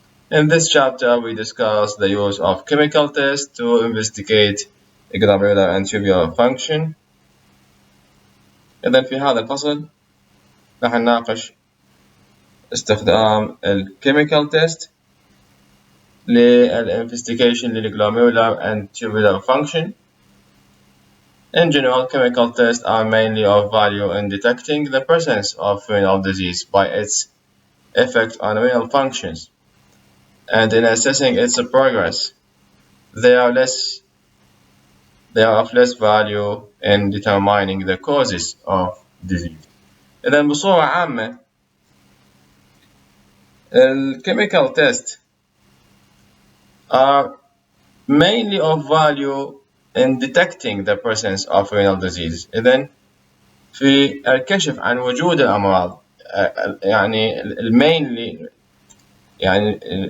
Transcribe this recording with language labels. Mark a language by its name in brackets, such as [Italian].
[English] In this chapter we discuss the use of chemical tests to investigate glomerular and tubular function. [Arabic] إذن في هذا الفصل راح نناقش استخدام ال [English] chemical test [Arabic] لل [English] investigation [Arabic] لل [English] glomerular and tubular function. In general, chemical tests are mainly of value in detecting the presence of renal disease by its effect on renal functions and in assessing its progress. They are less they are of less value in determining the causes of disease. [Arabic] إذا بصورة عامة [English] chemical tests are mainly of value in detecting the presence of renal disease. [Arabic] إذن في الكشف عن وجود الأمراض يعني المينلي يعني